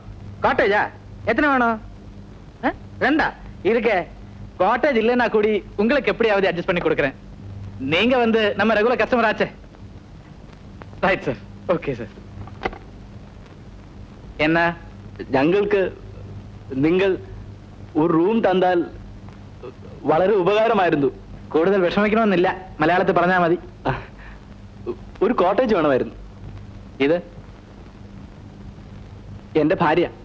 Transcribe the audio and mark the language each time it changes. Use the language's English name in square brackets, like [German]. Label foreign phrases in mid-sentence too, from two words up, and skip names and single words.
[Tamil] காட்டேஜா எத்தனை வேணும்? ரெண்டா இருக்க. காட்டேஜ் இல்லைன்னா கூடி உங்களுக்கு எப்படியாவது அட்ஜஸ்ட் பண்ணி கொடுக்குறேன். நீங்க வந்து நம்ம ரெகுலர் கஸ்டமர் ஆச்சே. ரைட் சார். ஓகே சார். என்ன [Malayalam] ഞങ്ങൾക്ക് നിങ്ങൾ ഒരു റൂം തന്നാൽ വളരെ ഉപകാരമായിരുന്നു. കൂടുതൽ വിഷമിക്കണമെന്നില്ല. മലയാളത്തിൽ പറഞ്ഞാൽ മതി. ഒരു കോട്ടേജ് വേണമായിരുന്നു. ഇത് എന്റെ ഭാര്യ.